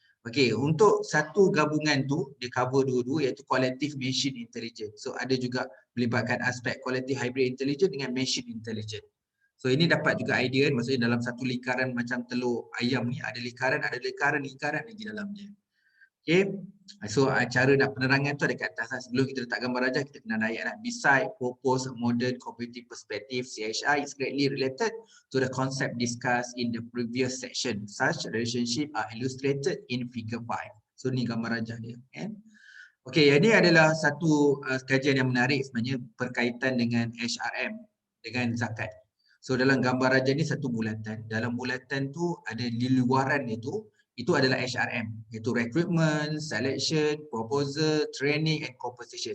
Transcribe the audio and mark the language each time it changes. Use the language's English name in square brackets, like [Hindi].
[Malay] Okey, untuk satu gabungan tu dia cover dua-dua iaitu [English] collective machine intelligence. [Malay] So ada juga melibatkan aspek [English] collective hybrid intelligence [Malay] dengan [English] machine intelligence. [Malay] So ini dapat juga idea kan, maksudnya dalam satu lingkaran macam telur ayam ni ada lingkaran lagi dalam dia. Okay, so cara nak penerangan tu ada kat atas lah. Sebelum kita letak gambar rajah, kita kena naik lah. [English] Beside propose a modern computing perspective, CHI is greatly related to the concept discussed in the previous section. Such relationship are illustrated in figure 5. [Malay] So ni gambar rajah dia. Okay. Okey, ini adalah satu kajian yang menarik sebenarnya berkaitan dengan HRM, dengan zakat. So dalam gambar rajah ni satu bulatan. Dalam bulatan tu ada di luaran itu adalah HRM, iaitu [English] recruitment, selection, proposal, training and compensation.